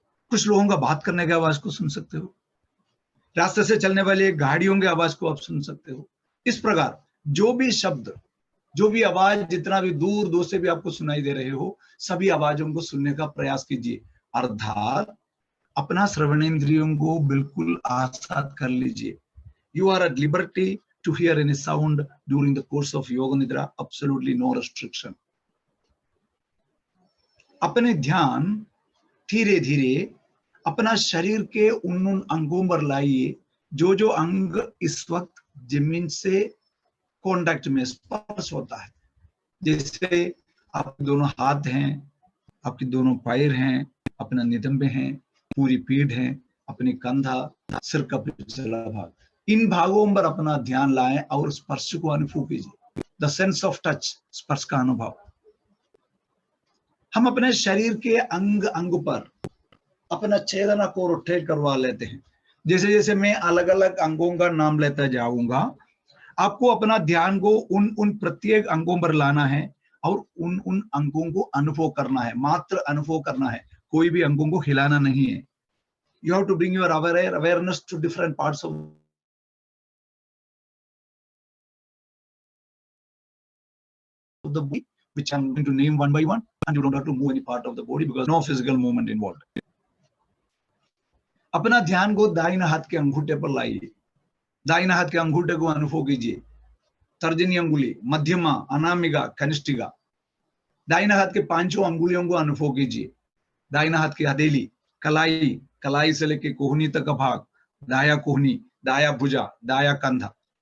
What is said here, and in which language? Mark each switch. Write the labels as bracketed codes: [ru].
[hi] कुछ लोगों का बात करने की आवाज को सुन सकते हो। रास्ते से चलने वाले गाड़ियों की आवाज को आप सुन सकते हो। इस प्रकार जो भी शब्द, जो भी आवाज, जितना भी दूर दूर से भी आपको सुनाई दे रहे हो, सभी आवाजों को सुनने का प्रयास कीजिए। अर्थात अपना श्रवणेंद्रियों को बिल्कुल आजाद कर लीजिए। [en] You are at liberty to hear any sound during the course of yoga nidra, absolutely no restriction. [hi] अपने ध्यान धीरे धीरे अपना शरीर के उन अंगों पर लाइए जो जो अंग इस वक्त जमीन से कांटेक्ट में, स्पर्श होता है। जैसे आपके दोनों हाथ हैं, आपके दोनों पैर हैं, अपना नितंबे हैं, पूरी पीठ है, अपनी कंधा, सिर का पिछला भाग, इन भागों पर अपना ध्यान लाएं और स्पर्श को अनुभव कीजिए। [en] the sense of touch, [hi] स्पर्श का अनुभव। हम अपने शरीर के अंग अंग पर अपना चेतना को रोटेट करवा लेते हैं। जैसे जैसे मैं अलग अलग अंगों का नाम लेता जाऊंगा, आपको अपना ध्यान को उन प्रत्येक अंगों पर लाना है और उन अंगों को अनुभव करना है, मात्र अनुभव करना है, कोई भी अंगों को हिलाना नहीं है। [en] You have to bring your awareness to different parts of the body, which I'm going to name one by one, and you don't have to move any part of the body because no physical movement involved. [hi] अपना ध्यान को दाहिने हाथ के अंगूठे पर लाइए। दाहिने हाथ के अंगूठे को अनुभव कीजिए। तर्जनी अंगुली, मध्यमा, अनामिका, कनिष्ठिका। दाहिने हाथ के पांचों अंगुलियों को अनुभव कीजिए। दाहिने हाथ की हथेली, कलाई, कलाई से लेकर कोहनी तक का भाग, दाया कोहनी, दाया भुजा, दाया कंधा।